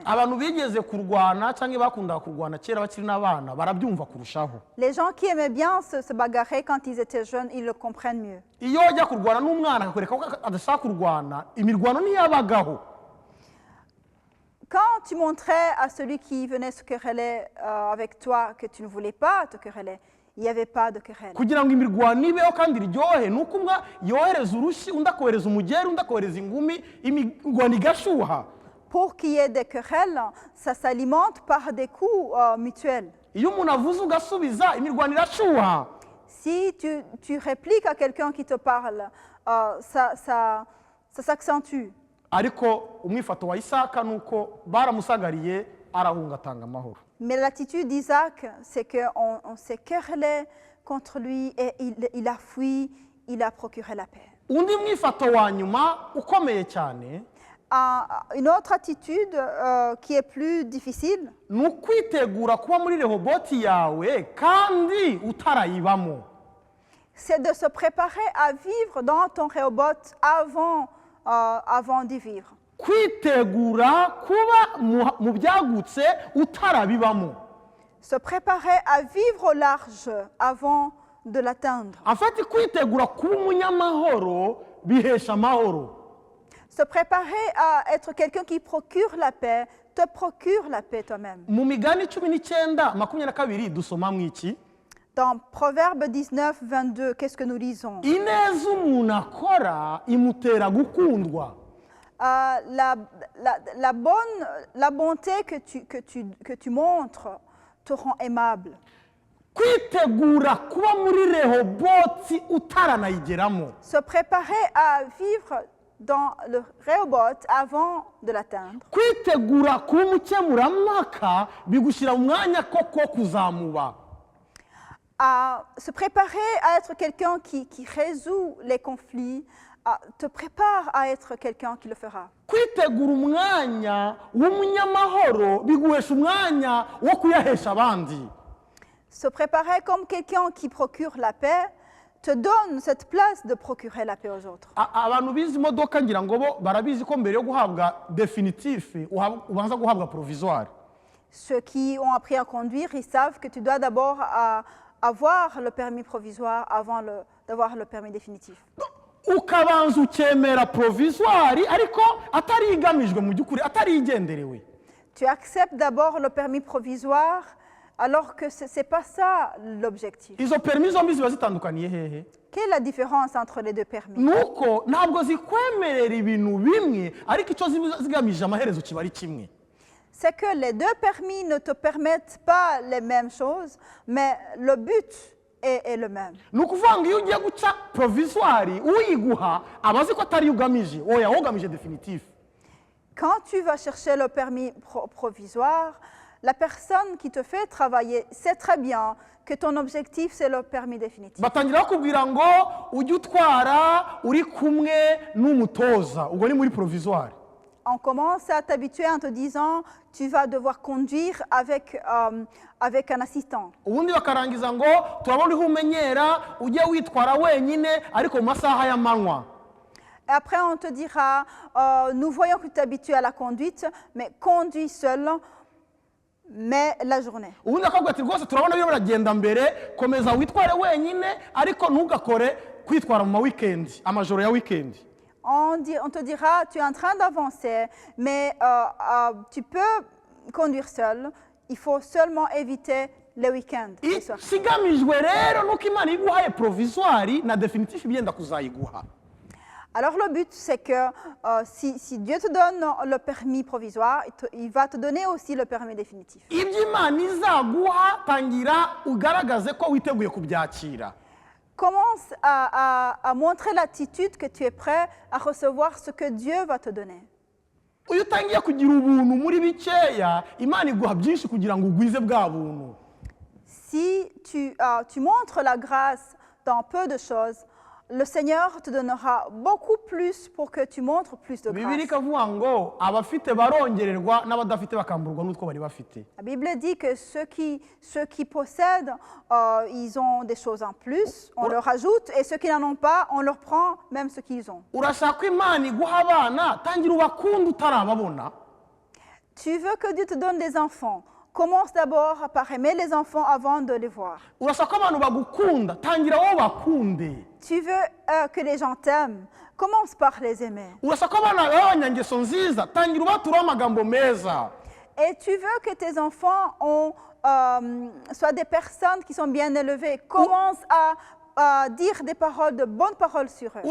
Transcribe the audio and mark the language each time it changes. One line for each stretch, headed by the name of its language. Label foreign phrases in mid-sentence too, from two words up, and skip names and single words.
Kinyarwanda: Abantu bigeze kurwana cyangwa bakundaga kurwana kera bakiri n'abana barabyumva kurushaho.
French: Les gens qui aimaient bien se bagarrer quand ils étaient jeunes, ils le comprennent mieux.
Kinyarwanda: Iyo ujya kurwana n'umwana akakwereka ko adashaka kurwana, imirwano ntiyabagaho.
French: Quand tu montrais à celui qui venait se quereller avec toi que tu ne voulais pas te quereller, il n'y avait pas de querelle.
Kinyarwanda: Kugira ngo imirwano ibeho kandi iryohe nuko umwe yohereza urushyi undi akohereza umugeri undi akohereza ingumi imirwano igashuha.
French: Pour qu'il y ait des querelles, ça s'alimente par des coups mutuels.
Kinyarwanda: Iyo umuntu avuze ugasubiza imirwano irashuha.
French: Si tu répliques à quelqu'un qui te parle, ça s'accentue.
Kinyarwanda: Ariko umwifato wa Isaka nuko baramusagariye arahunga atanga amahoro.
French: Mais l'attitude d'Isaac, c'est qu'on s'est querellé contre lui et il a fui, il a procuré la paix.
Kinyarwanda: Undi mwifato wa nyuma ukomeye cyane,
French: une autre attitude qui est plus difficile,
Kinyarwanda: ni ukwitegura kuba muri Rehoboti yawe kandi utarayibamo.
French: C'est de se préparer à vivre dans ton Rehoboth avant d'y vivre.
Kinyarwanda: Kwitegura kuba mu byagutse utarabibamo.
French: Se préparer à vivre au large avant de l'atteindre. En fait,
Kinyarwanda: kwitegura kuba umunyamahoro bihesha amahoro.
French: Se préparer à être quelqu'un qui procure la paix, te procure la paix toi-même.
Kinyarwanda: Mu Migani 19:22 dusomamo iki?
French: Dans Proverbe 19, 22, qu'est-ce que nous lisons?
Kinyarwanda: Ineza umuntu akora imutera gukundwa.
French: La bonté que tu montres te rend aimable.
Kinyarwanda: Kwitegura kuba muri Rehoboti utaranayigeramo.
French: Se préparer à vivre dans le Rehoboth avant de l'atteindre.
Kinyarwanda: Kwitegura kuba umukemurampaka bigushyira mu mwanya koko kuzamuba.
French: Se préparer à être quelqu'un qui résout les conflits, te prépare à être quelqu'un qui le fera.
Kinyarwanda: Kwitegura umwanya w'umunyamahoro biguhesha umwanya wo kuyahesha abandi.
French: Se préparer comme quelqu'un qui procure la paix te donne cette place de procurer la paix aux autres.
Kinyarwanda: Abantu bizi imodoka ngira ngo bo barabizi ko mbere yo guhabwa definitif ubanza guhabwa provisoire.
French: Ceux qui ont appris à conduire, ils savent que tu dois d'abord avoir le permis provisoire avant d'avoir le permis définitif.
Kinyarwanda: Ukabanza ukemera provisoire ariko atari igamijwe mu byukuri atari igenderewe.
French: Tu acceptes d'abord le permis provisoire alors que ce n'est pas ça l'objectif.
Kinyarwanda: izo permis zombi ziba zitandukaniye hehe?
French: Quelle est la différence entre les deux permis?
Kinyarwanda: nuko ntabwo zikwemerera ibintu bimwe ariko icyo ziba zigamije amaherezo kiba ari kimwe.
French: C'est que les deux permis ne te permettent pas les mêmes choses, mais le but est le même.
Kinyarwanda: ni ukuvuga ngo iyo ugiye guca provisoire uyiguha aba azi ko atari yo ugamije, oya wowe ugamije definitif.
French: Quand tu vas chercher le permis provisoire, la personne qui te fait travailler sait très bien que ton objectif, c'est le permis définitif.
Kinyarwanda: batangira bakubwira ngo ujye utwara uri kumwe n'umutoza, ubwo ni muri provisoire.
French: On commence à t'habituer en te disant tu vas devoir conduire avec un assistant.
Kinyarwanda: ubundi bakarangiza ngo turabona uriho umenyera ujye witwara wenyine ariko mu masaha y'amanywa.
French: Et après, on te dira nous voyons que tu t'habitues à la conduite, mais conduis seul, mais la journée.
Kinyarwanda: ubundi akabwira ati rwose turabona biriho biragenda mbere, komeza witware wenyine ariko ntugakore kwitwara mu ma weekend, amajoro ya weekend.
French: On te dira tu es en train d'avancer, mais tu peux conduire seul, il faut seulement éviter les week-ends. les soirs.
Kinyarwanda: ikigamijwe rero nuko imana iguhaye provisoire na definitif byenda kuzayiguha.
French: Alors le but, c'est que si Dieu te donne le permis provisoire, il va te donner aussi le permis définitif.
Kinyarwanda: ibyo imana izaguha tangira ugaragaze ko witeguye kubyakira.
French: Commence à montrer l'attitude que tu es prêt à recevoir ce que Dieu va te donner.
Kinyarwanda: iyo utangiye kugira ubuntu muri bikeya imana iguha byinshi kugira ngo ugwize bwa buntu.
French: Si tu montres la grâce dans peu de choses, le Seigneur te donnera beaucoup plus pour que tu montres plus de
Kinyarwanda: bibiri
French: grâce.
Kinyarwanda: ikavuga ngo abafite barongererwa n'abadafite bakamburwa n'utwo bari bafite.
French: La Bible dit que ceux qui possèdent, ils ont des choses en plus, on leur ajoute, et ceux qui n'en ont pas, on leur prend même ce qu'ils ont.
Kinyarwanda: urashaka ko imana iguha abana tangira ubakunda utarababona.
French: Tu veux que Dieu te donne des enfants, commence d'abord par aimer les enfants avant de les voir.
Kinyarwanda: urashaka ko abantu bagukunda tangira wowe bakunde.
French: Tu veux que les gens t'aiment, commence par les aimer.
Kinyarwanda: urashaka ko abana b'abanyangeso nziza tangira ubaturaho amagambo meza.
French: Et tu veux que tes enfants soient des personnes qui sont bien élevées, commence à dire des paroles, de bonnes paroles sur eux.